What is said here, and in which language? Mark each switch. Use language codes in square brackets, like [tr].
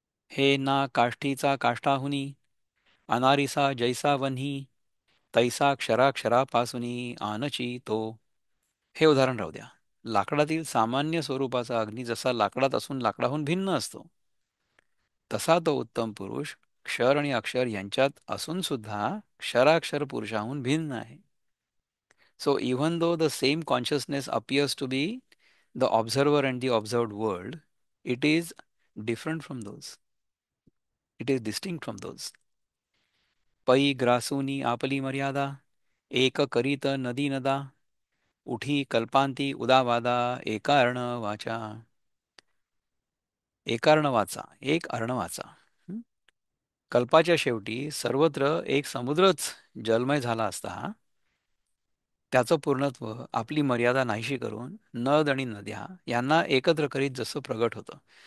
[mr] हे ना काष्ठीचा काष्ठाहुनी, अनारिसा जैसा वन्ही, तैसा क्षराक्षरापासूनी आनची तो. हे उदाहरण राहू द्या. लाकडातील सामान्य स्वरूपाचा अग्नी जसा लाकडात असून लाकडाहून भिन्न असतो, तसा तो उत्तम पुरुष क्षर आणि अक्षर यांच्यात असून सुद्धा क्षराक्षर पुरुषाहून भिन्न आहे. [en] So even though the same consciousness appears to be the observer and the observed world, it is different from those. It is distinct from those. [mr] पै ग्रासूनी आपली मर्यादा, एक करीत नदी नदा, उठी कल्पांती उदावादा एकार्ण वाचा. एकार्ण वाचा, एक अर्ण वाचा. हं? कल्पाच्या शेवटी सर्वत्र एक समुद्रच जलमय झाला असता, त्याचं पूर्णत्व आपली मर्यादा नाहीशी करून नद आणि नद्या यांना एकत्र करीत जसं प्रगट होतं.